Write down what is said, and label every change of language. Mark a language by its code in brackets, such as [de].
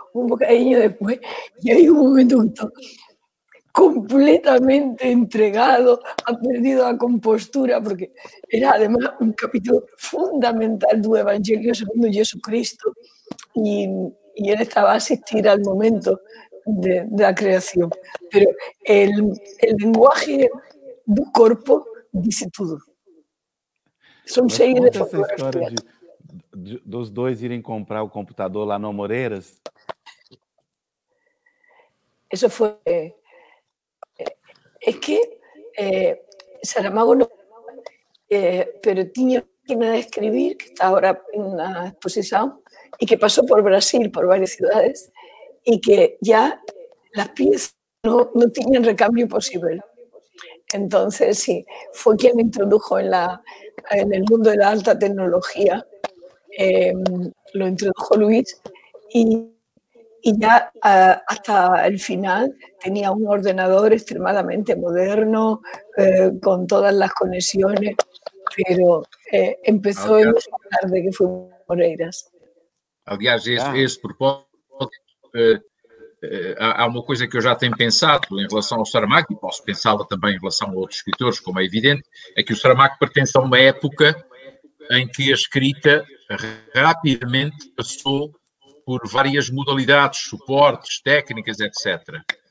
[es] Un bocadillo después, y hay un momento completamente entregado, ha perdido la compostura, porque era además un capítulo fundamental del Evangelio segundo Jesucristo, y él estaba a asistir al momento de la creación. Pero el lenguaje del cuerpo dice todo. [pt] São cheias de fotografias. Dos dois irem comprar o computador lá no Amoreiras? [es] Eso fue... es que Saramago no... pero tenía máquina de escribir, que está ahora en la exposición, y que pasó por Brasil, por varias ciudades, y que ya las piezas no tenían recambio posible. Entonces, sí, fue quien me introdujo en el mundo de la alta tecnología. Lo introdujo Luis y ya hasta el final tenía un ordenador extremadamente moderno, con todas las conexiones, pero empezó en esa tarde que fue Moreiras. [pt] Aliás, esse propósito, há uma coisa que eu já tenho pensado em relação ao Saramago, e posso pensá-la também em relação a outros escritores, como é evidente, é que o Saramago pertence a uma época em que a escrita rapidamente passou por várias modalidades, suportes, técnicas, etc.